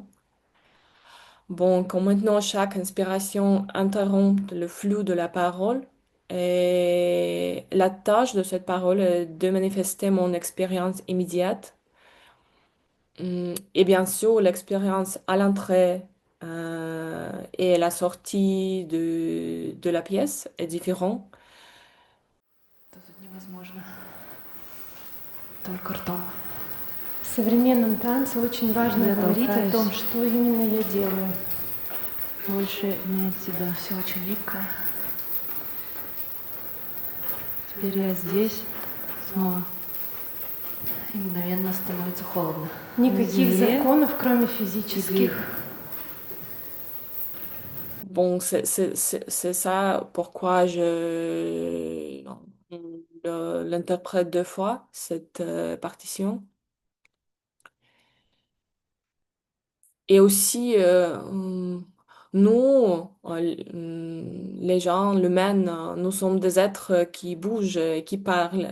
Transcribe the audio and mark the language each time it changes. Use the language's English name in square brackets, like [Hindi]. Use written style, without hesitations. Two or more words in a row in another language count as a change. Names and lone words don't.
[French] Bon, quand maintenant chaque inspiration interrompt le flux de la parole, et la tâche de cette parole est de manifester mon expérience immédiate. Et bien sûr, l'expérience à l'entrée et à la sortie de la pièce est différente. [Russian] Это тут невозможно. Только ртом. В современном танце очень важно Я говорить о толкаюсь. том, что именно я делаю. Больше не от тебя. Все очень липкое. Теперь я здесь снова. И мгновенно становится холодно. Никаких На земле законов, кроме и физических. двиг. [French] Bon, c'est ça pourquoi l'interprète deux fois, cette partition. Et aussi, nous, les gens, l'humain, nous sommes des êtres qui bougent et qui parlent.